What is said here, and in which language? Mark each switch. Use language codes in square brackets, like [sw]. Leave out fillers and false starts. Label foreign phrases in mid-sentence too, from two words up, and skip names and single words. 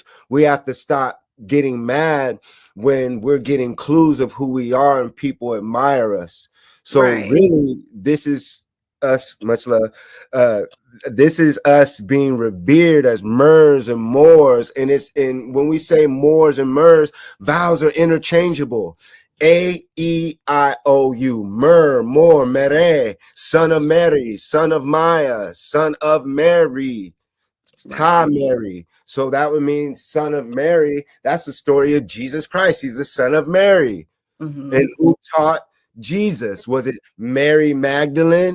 [en] We have to stop getting mad when we're getting clues of who we are and people admire us. So really, this is us, much love. This is us being revered as Moors and Moors. And when we say Moors and Moors, vowels are interchangeable. A-E-I-O-U, Mer, More, Mere, son of Mary, son of Maya, son of Mary, Ta Mary. So that would mean son of Mary. That's the story of Jesus Christ. He's the son of Mary. And who taught Jesus? Was it Mary Magdalene?